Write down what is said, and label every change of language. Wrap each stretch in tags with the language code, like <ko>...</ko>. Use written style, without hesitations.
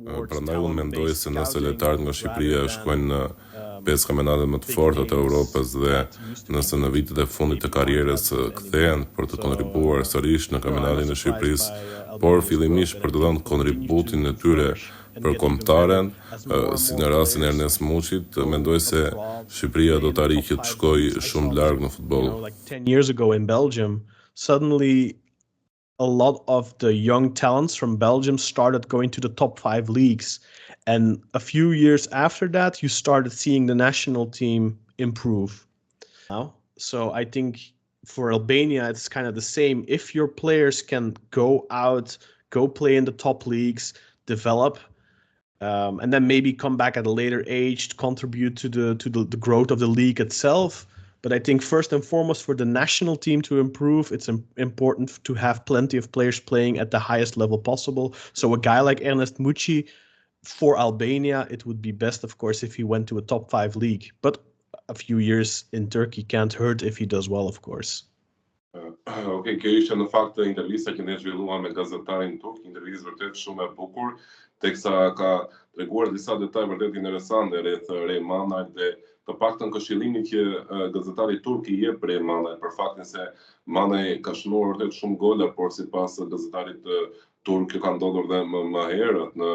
<sq>Prandaj unë mendoj se nëse lojtarët nga Shqipëria shkojnë në 5 kampionatet më të forta të Evropës dhe nëse në vitet e fundit të karrierës kthehen për të kontribuar sërish në kampionatin e Shqipërisë, por fillimisht për të dhënë kontributin e tyre për kombëtaren, si në rastin e Ernest Muçit, mendoj se Shqipëria do të arrijë të shkojë shumë larg në futboll.</sq> <en>Like 10 years ago in Belgium, suddenly a lot of the young talents from Belgium started going to the top 5 leagues. And a few years after that, you started seeing the national team improve. So I think for Albania, it's kind of the same. If your players can go out, go play in the top leagues, develop, and then maybe come back at a later age to contribute to the growth of the league itself. But I think first and foremost, for the national team to improve, it's important to have plenty of players playing at the highest level possible. So a guy like Ernest Muçi, for Albania, it would be best, of course, if he went to a top 5 league. But a few years in Turkey can't hurt if he does well, of course.</en> <sq>Okay, kjo ishte në fakt intervista që ne zhvilluam me Gazetarin turk, intervistë vërtet shumë e bukur, teksa ka treguar disa detaj vërtet interesante rreth Manaj dhe të paktën këshillimin që Gazetari turk I jep Manaj për faktin se Manaj ka shënuar vërtet shumë gola, por sipas Gazetarit turk ka ndodhur dhe më herët</sq>